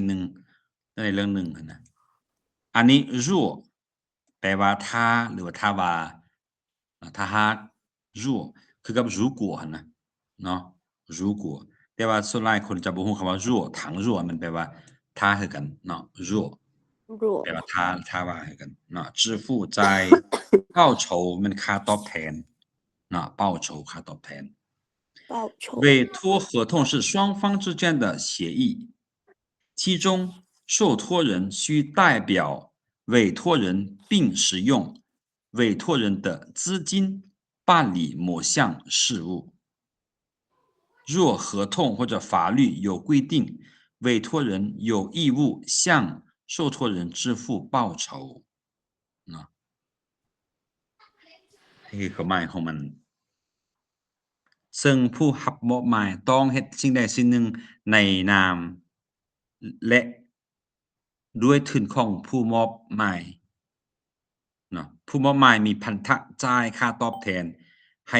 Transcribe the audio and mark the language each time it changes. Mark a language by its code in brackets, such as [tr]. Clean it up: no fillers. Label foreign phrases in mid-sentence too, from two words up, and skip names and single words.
[tts] หนึ่งในเรื่องหนึ่งนะอันนี้รั่วแปลว่าถ้าหรือว่าถ้าว่าถ้าหากรั่วคือกับ如果นะเนาะ如果แต่ว่าส่วนหลายคนจะบ่ฮู้คำว่ารั่วถังรั่วมันแปลว่าถ้าคือกันเนาะรั่วแปลว่าถ้าว่าคือกันเนาะ [zh] 支付在报酬 [tts] มันค่าตอบแทน [zh] 那报酬 [tts] ค่าตอบแทน [zh] 报酬委托合同是双方之间的协议，其中受托人需代表委托人并使用委托人的资金办理某项事务。若合同或者法律有规定，委托人有义务向受托人支付报酬 [tts] นะนี่คือความหมายของมันซึ่งผู้รับมอบหมายต้อง เฮ็ดสิ่งใดสิ่งหนึ่งในนามและด้วยทุนของผู้มอบหมายเนาะผู้มอบหมายมีพันธะจ่ายค่าตอบแทนให้